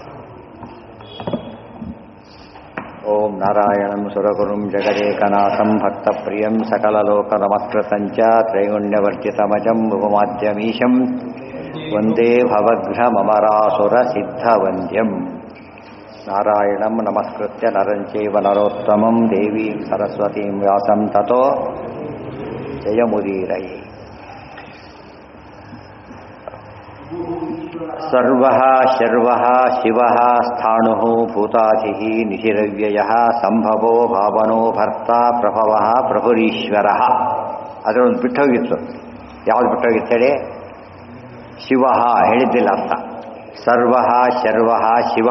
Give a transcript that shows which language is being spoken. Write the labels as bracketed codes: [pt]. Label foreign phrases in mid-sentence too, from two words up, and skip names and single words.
[sa] ಓಂ ನಾರಾಯಣಂ ಸುರಗುರುಂ ಜಗದೇಕನಾಥಂ ಭಕ್ತಪ್ರಿಯಂ ಸಕಲಲೋಕನಮಸ್ಕೃತಂಚ ತ್ರೈಗುಣ್ಯವರ್ಜಿತಮಜಂ ಭುವಮಾದ್ಯಮೀಶಂ ವಂದೇ ಭವಘ್ನಮರಾಸುರ ಸಿದ್ಧವಂದ್ಯಂ. ನಾರಾಯಣಂ ನಮಸ್ಕೃತ್ಯ ನರಂ ಚೈವ ನರೋತ್ತಮಂ ದೇವೀಂ ಸರಸ್ವತೀಂ ವ್ಯಾಸಂ ತತೋ ಜಯಮುದೀರಯೇ. ಸರ್ವಃ ಶರ್ವಃ ಶಿವಃ ಸ್ಥಾಣುಃ ಭೂತಾಧಿಃ ನಿಶಿರವ್ಯಯಃ ಸಂಭವೋ ಭಾವನೋ ಭರ್ತಾ ಪ್ರಭವಃ ಪ್ರಭುರೀಶ್ವರಃ. [kn] ಅದರೊಂದು ಬಿಟ್ಟೋಗಿತ್ತು. ಯಾವ್ದು ಬಿಟ್ಟೋಗಿತ್ತು ಹೇಳಿ? [sa] ಶಿವಃ [kn] ಹೇಳಿದ್ದಿಲ್ಲ ಅರ್ಥ. [sa] ಸರ್ವಃ ಶರ್ವಃ ಶಿವಃ.